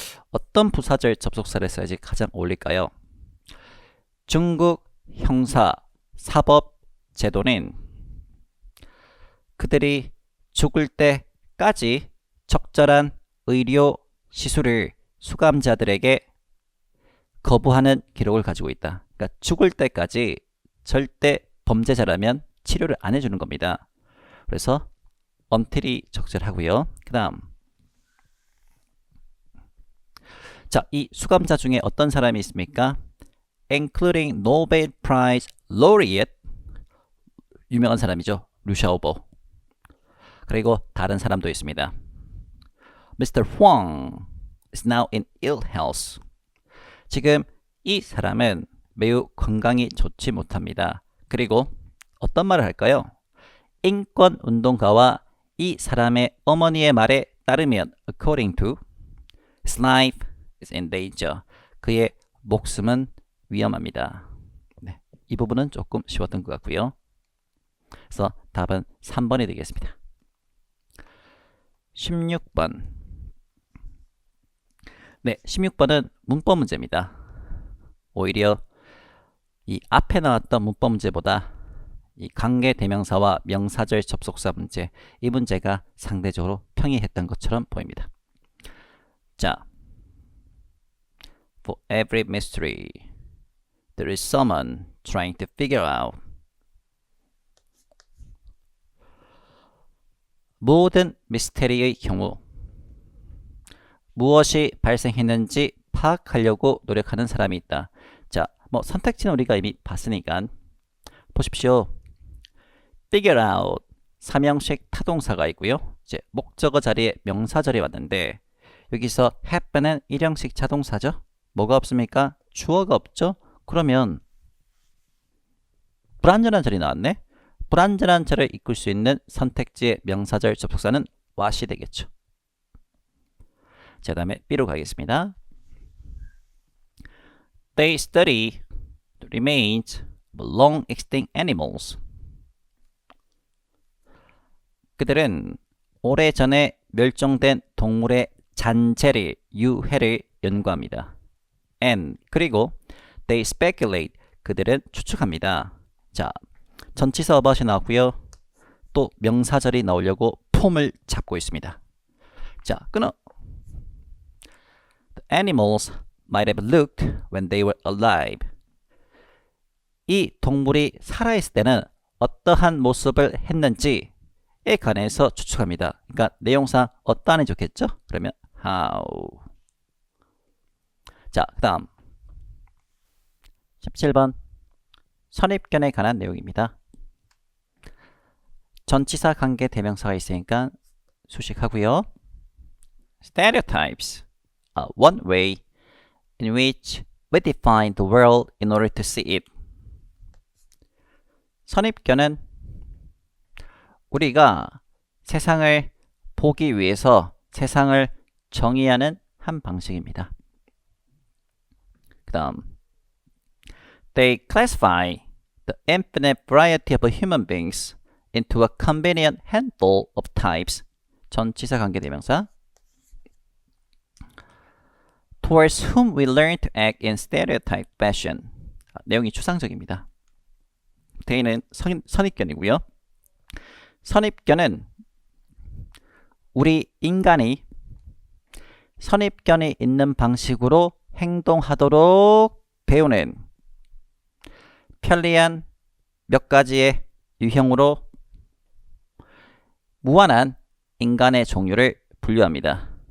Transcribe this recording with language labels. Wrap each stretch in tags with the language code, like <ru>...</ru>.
<ko>어떤 부사절 접속사를 써야지 가장 어울릴까요? 중국 형사 사법 제도는 그들이 죽을 때까지 적절한 의료 시술을 수감자들에게 거부하는 기록을 가지고 있다. 그러니까 죽을 때까지 절대 범죄자라면 치료를 안 해주는 겁니다. 그래서 until이 적절하고요. 그 다음, 자, 이 수감자 중에 어떤 사람이 있습니까?</ko> <en>Including Nobel Prize laureate,</en> <ko>유명한 사람이죠. 류샤오보. 그리고 다른 사람도 있습니다.</ko> <en>Mr. Huang is now in ill health.</en> <ko>지금 이 사람은 매우 건강이 좋지 못합니다. 그리고 어떤 말을 할까요? 인권운동가와 이 사람의 어머니의 말에 따르면</ko> <en>according to his life is in danger.</en> <ko>그의 목숨은 위험합니다. 네, 이 부분은 조금 쉬웠던 것 같고요. 그래서 답은 3번이 되겠습니다. 16번. 네, 16번은 문법 문제입니다. 오히려 이 앞에 나왔던 문법 문제보다 이 관계 대명사와 명사절 접속사 문제, 이 문제가 상대적으로 평이했던 것처럼 보입니다.</ko> <en>자, For every mystery, there is someone trying to figure out.</en> <ko>모든 미스테리의 경우 무엇이 발생했는지 파악하려고 노력하는 사람이 있다. 자, 뭐 선택지는 우리가 이미 봤으니까 보십시오. figure out, 삼형식 타동사가 있고요. 이제 목적어 자리에 명사절이 왔는데 여기서 happen은 일형식 자동사죠. 뭐가 없습니까? 주어가 없죠. 그러면 불완전한 절이 나왔네. 불완전한 절을 이끌 수 있는 선택지의 명사절 접속사는 what이 되겠죠. 자, 다음에 B로 가겠습니다.</ko> <en>They study the remains of long extinct animals.</en> <ko>그들은 오래전에 멸종된 동물의 잔재를, 유해를 연구합니다. And 그리고</ko> <en>they speculate,</en> <ko>그들은 추측합니다. 자, 전치사 about이 나왔고요. 또 명사절이 나오려고 폼을 잡고 있습니다. 자, 끊어.</ko> <en>The animals might have looked when they were alive.</en> <ko>이 동물이 살아있을 때는 어떠한 모습을 했는지에 관해서 추측합니다. 그러니까 내용상 어떠한이 좋겠죠? 그러면 how. 자, 그 다음 17번 선입견에 관한 내용입니다. 전치사 관계 대명사가 있으니까 수식하고요.</ko> <en>Stereotypes are one way in which we define the world in order to see it.</en> <ko>선입견은 우리가 세상을 보기 위해서 세상을 정의하는 한 방식입니다. 그 다음</ko> <en>They classify the infinite variety of human beings into a convenient handful of types.</en> <ko>전치사 관계대명사.</ko> <en>Towards whom we learn to act in stereotype fashion.</en> <ko>내용이 추상적입니다. 대의는 선입견이고요. 선입견은 우리 인간이 선입견이 있는 방식으로 행동하도록 배우는 편리한 몇 가지의 유형으로 무한한 인간의 종류를 분류합니다.</ko>